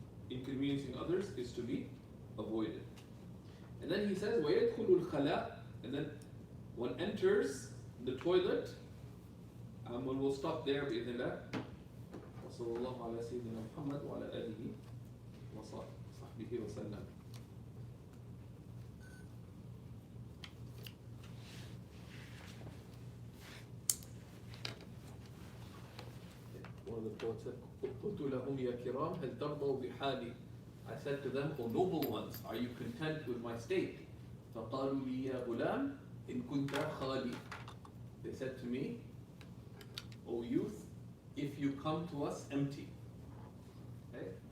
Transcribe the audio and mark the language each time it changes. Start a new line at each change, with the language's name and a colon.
English: Inconveniencing others is to be avoided. And then he says,
Arabic: وَيَدْخُلُ الْخَلَاء,
English: and then one enters the toilet. And we'll stop there
Arabic: بإذن الله. وصلى الله على سيدنا محمد وعلى آله وصحبه وسلم.
English: One of the poets said,
Arabic: قلت لهم يا كرام هل ترضوا بحالي?
English: I said to them, O noble ones, are you content with my state?
Arabic: فقالوا لي يا غلام إن كنت خالي.
English: They said to me, O youth, if you come to us empty. Okay?